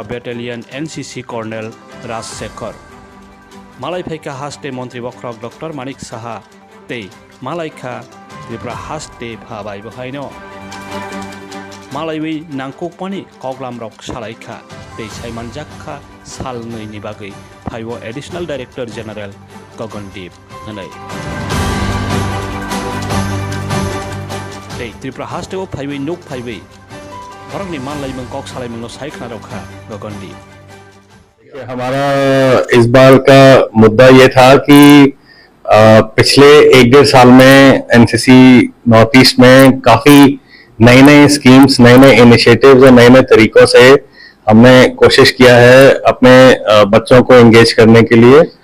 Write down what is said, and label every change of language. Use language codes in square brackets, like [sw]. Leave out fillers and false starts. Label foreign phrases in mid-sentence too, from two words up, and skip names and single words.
[trp] बैटालियन एनसीसी कर्नेल राजशेखर मालाय फैखा हास्टे मंत्री बख्रक डॉक्टर मानिक साहा ते मालायखा त्रिपुरा हास्टे भाबाय बहायनो मालायवै नांकोकमानि कगलाम रक सालायखा ते साइमान जाखा सालनैनि बागै [en] five additional director general [trp] गगनदीप होनाय ते त्रिपुरा हास्टेव फाइव नुक फाइव बरंनि मानलायमों कक सालायमों साइखना रखा गगनदीप। [hi] हमारा इस बार का मुद्दा ये था कि पिछले 1-1.5 साल में एनसीसी नॉर्थ ईस्ट में काफी नए नए स्कीम्स, नए नए इनिशिएटिव्स और नए नए तरीकों से हमने कोशिश किया है अपने बच्चों को एंगेज करने के लिए।